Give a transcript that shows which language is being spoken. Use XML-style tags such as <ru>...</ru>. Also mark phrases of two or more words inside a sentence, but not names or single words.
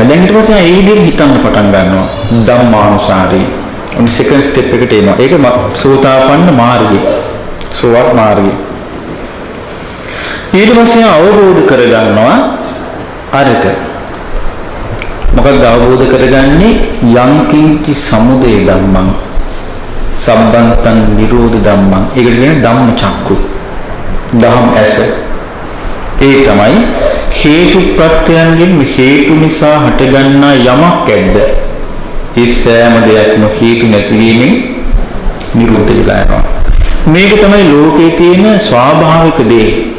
<si>දැන් ඊට පස්සේ ඒ විදිහට හිතන්න පටන් ගන්නවා. ධම්මානුසාරී. ඔන්න</si> <en>second step</en> <si>එකට එනවා. ඒක සෝතාපන්න මාර්ගය. සෝවත් මාර්ගය. ඊට පස්සේ අවබෝධ කරගන්නවා අරක. මොකක්ද අවබෝධ කරගන්නේ?</si> <pi>යංකින්චි සමුදය ධම්මං සම්බන්තං නිරෝධ ධම්මං.</pi> <si>ඒකට කියන්නේ</si> <pi>ධම්ම චක්කු.</pi> <si>ධම් ඇස. ඒ තමයි හේතු ප්‍රත්‍යයන්ගෙන් හේතු නිසා හටගන්නා යමක් ඇද්ද ඒ සෑම දෙයක්ම හේතු නැතිවීමෙන් නිරුද්ධ වෙලා යනවා. මේක තමයි ලෝකයේ තියෙන ස්වාභාවික දේ.</si>